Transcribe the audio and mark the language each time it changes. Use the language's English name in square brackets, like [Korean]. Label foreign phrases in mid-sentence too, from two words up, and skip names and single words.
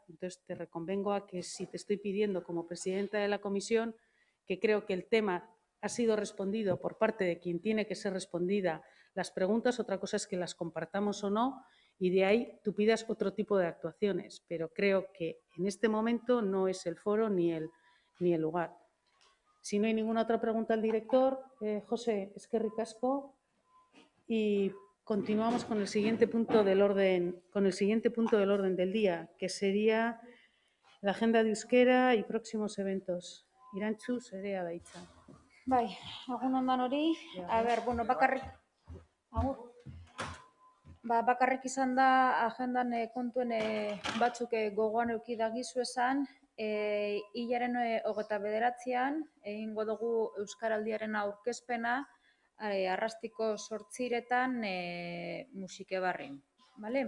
[Spanish] Entonces te reconvengo a que si te estoy pidiendo como presidenta de la comisión, que creo que el tema ha sido respondido por parte de quien tiene que ser respondida las preguntas, otra cosa es que las compartamos o no, y de ahí tú pidas otro tipo de actuaciones. Pero creo que en este momento no es el foro ni el lugar. Si no hay ninguna otra pregunta al director, José, [Basque] eskerrik asko, [Spanish] y continuamos con el siguiente punto del orden, del día, que sería la agenda de euskera y próximos eventos. [Basque] Irantzu, zerea da hitza. Bai, egun ondan hori, [Spanish] a ber, bueno, [Basque] bakarrik izan da agendan kontuen batzuk gogoan euki dagizu esan, hilaren 29an egingo dugu Euskaraldiaren aurkezpena arrastiko 8:00 Musikebarrin, bale?